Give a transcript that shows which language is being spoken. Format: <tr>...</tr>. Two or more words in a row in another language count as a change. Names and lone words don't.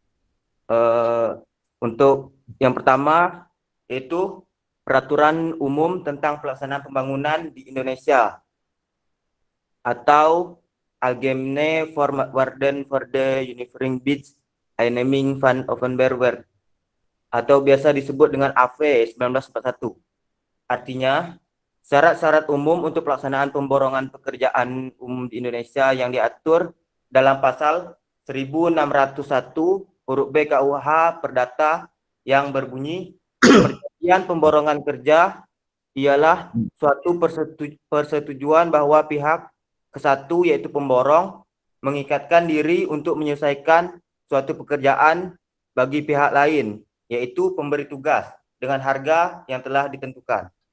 <id>Untuk yang pertama yaitu Peraturan Umum tentang Pelaksanaan Pembangunan di Indonesia atau Algemene Voorwaarden voor de Univerengheidswet Eienaaming van Openbaar Werk atau biasa disebut dengan AV 1941. Artinya, syarat-syarat umum untuk pelaksanaan pemborongan pekerjaan umum di Indonesia yang diatur dalam pasal 1601 huruf B KUH Perdata yang berbunyi perjanjian pemborongan kerja ialah suatu persetujuan bahwa pihak kesatu yaitu pemborong mengikatkan diri untuk menyelesaikan suatu pekerjaan bagi pihak lain yaitu pemberi tugas dengan harga yang telah ditentukan.</id>